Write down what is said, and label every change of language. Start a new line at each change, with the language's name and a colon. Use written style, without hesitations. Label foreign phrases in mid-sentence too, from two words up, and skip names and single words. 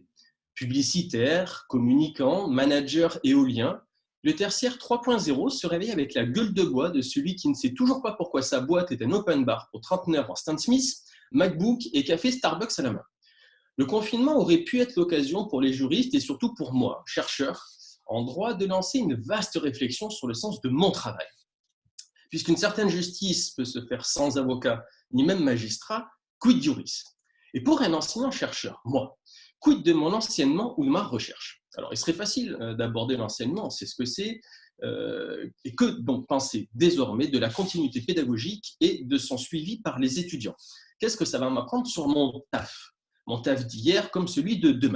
French: Publicitaires, communicants, managers éoliens, le tertiaire 3.0 se réveille avec la gueule de bois de celui qui ne sait toujours pas pourquoi sa boîte est un
English: open bar
French: pour trentenaires en Stan Smith, MacBook et café Starbucks à la main. Le confinement aurait pu être l'occasion pour les juristes et surtout pour moi, chercheur en droit, de lancer une vaste réflexion sur le sens de mon travail. Puisqu'une certaine justice peut se faire sans avocat ni même magistrat,
Latin: quid juris ?
French: Et pour un enseignant-chercheur, moi, quid de mon enseignement ou de ma recherche ? Alors, il serait facile d'aborder l'enseignement, on sait ce que c'est, et que donc penser désormais de la continuité pédagogique et de son suivi par les étudiants ? Qu'est-ce que ça va m'apprendre sur mon taf d'hier comme celui de demain ?